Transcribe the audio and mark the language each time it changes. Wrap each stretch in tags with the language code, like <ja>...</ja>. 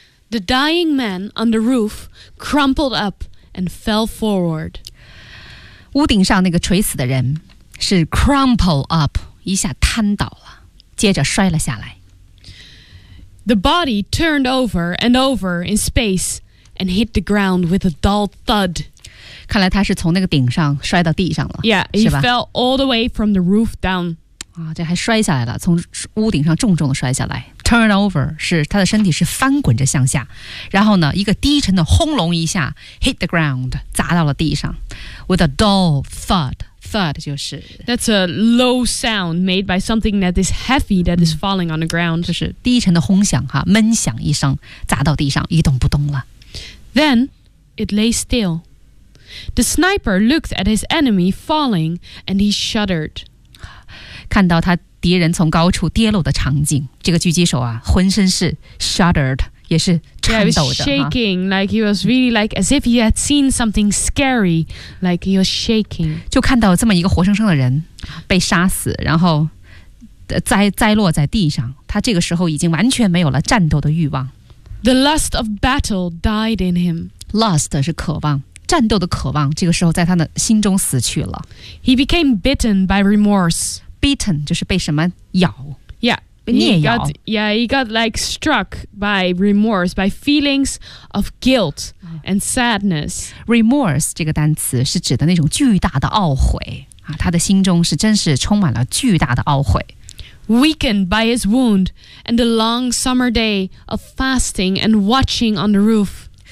<en>The dying man on the roof crumpled up and fell forward.</en> <zh>屋顶上那个垂死的人是</zh> <en>crumple up,</en> <zh>一下瘫倒了，接着摔了下来。</zh> <en>The body turned over and over in space and hit the ground with a dull thud.</en> <zh>看来他是从那个顶上摔到地上了</zh> <en>Yeah, he fell all the way from the roof down、</en> <zh>啊、这还摔下来了从屋顶上重重的摔下来</zh> <en>Turn over</en> <zh>是他的身体是翻滚着向下然后呢一个低沉的轰隆一下</zh> <en>Hit the ground</en> <zh>砸到了地上</zh> <en>With a dull thud</en> <zh>Thud 就是</zh> <en>That's a low sound made by something that is heavy that is falling on the ground</en> <zh>就是低沉的轰响哈闷响一声砸到地上一动不动了</zh> <en>Then it lay stillThe sniper looked at his enemy falling, and he shuddered.</en> <zh>看到他敌人从高处跌落的场景，这个狙击手啊，浑身是 shuddered， 也是颤抖的。</zh> <en>Yeah, he was shaking, like he was really like as if he had seen something scary, like he was shaking.</en> <zh>就看到这么一个活生生的人被杀死，然后栽落在地上，他这个时候已经完全没有了战斗的欲望。</zh> <en>The lust of battle died in him.</en> <zh>Lust 是渴望。战斗的渴望这个时候在他的心中死去了</zh> <en>He became bitten by remorse</en> <zh>Bitten 就是被什么咬</zh> <en>Yeah, He got like struck by remorse, by feelings of guilt and sadness.</en> <zh>Remorse 这个单词是指的那种巨大的懊悔、啊、他的心中是真是充满了巨大的懊悔。</zh> <en>Weakened by his wound and the long summer day of fasting and watching on the roof.</en>